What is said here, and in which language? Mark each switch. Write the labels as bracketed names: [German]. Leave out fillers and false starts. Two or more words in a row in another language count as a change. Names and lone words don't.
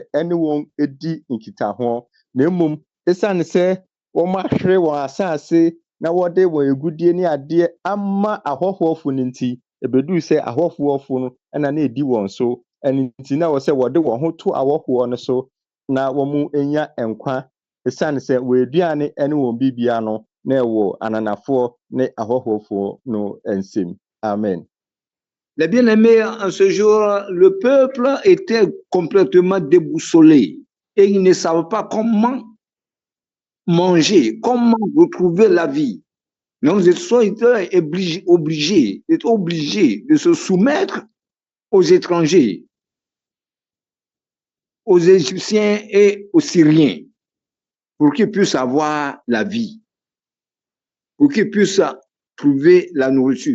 [Akan] ɛne wɔn edi nkitaho na mmom esiane sɛ wɔn ahwere wɔn asase na wɔde wɔn egudie ne adeɛ ama ahɔhoɔfo no nti ebeduru sɛ ahɔhoɔfo no ɛna na edi wɔn so ɛne nti na ɛwɔ sɛ wɔde wɔn ho to ahɔhoɔ no so na wɔn enya nkwa esiane sɛ wɔn aduane ɛne wɔn bibia no na ɛwɔ ananafoɔ ne ahɔhoɔfo no nsam. Amen. [French] Les bien-aimés, en ce jour, le peuple était complètement déboussolé et ils ne savaient pas comment manger, comment retrouver la vie. Donc, ils sont obligés de se soumettre aux étrangers, aux Égyptiens et aux Syriens, pour qu'ils puissent avoir la vie, pour qu'ils puissent trouver la nourriture.